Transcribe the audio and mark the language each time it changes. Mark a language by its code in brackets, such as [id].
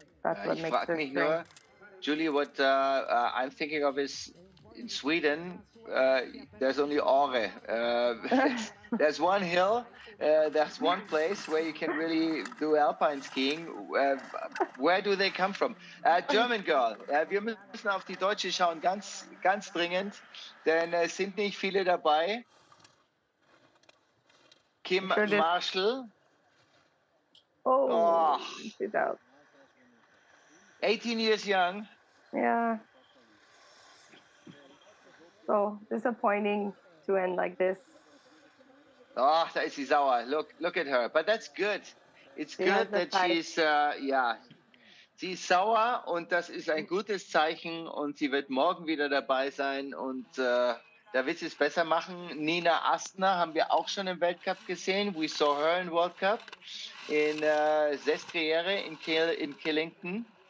[en] That's what makes their strength. Julie, what I'm thinking of is in Sweden, there's only Åre. There's one hill, there's one place where you can really do alpine skiing. Where do they come from? German Girl, [de] wir müssen auf die Deutsche schauen, ganz, ganz dringend, denn es sind nicht viele dabei. [en] Kim Marshall. Oh, she's out. 18 years young. Yeah. So disappointing to end like this. Oh, [de] da ist sie sauer. [en] Look at her. But that's good. It's good that she's, [de] sie ist sauer und das ist ein gutes Zeichen und sie wird morgen wieder dabei sein und da wird sie es besser machen. Nina Astner haben wir auch schon im Weltcup gesehen. [en] We saw her in World Cup in Sestriere in Killington.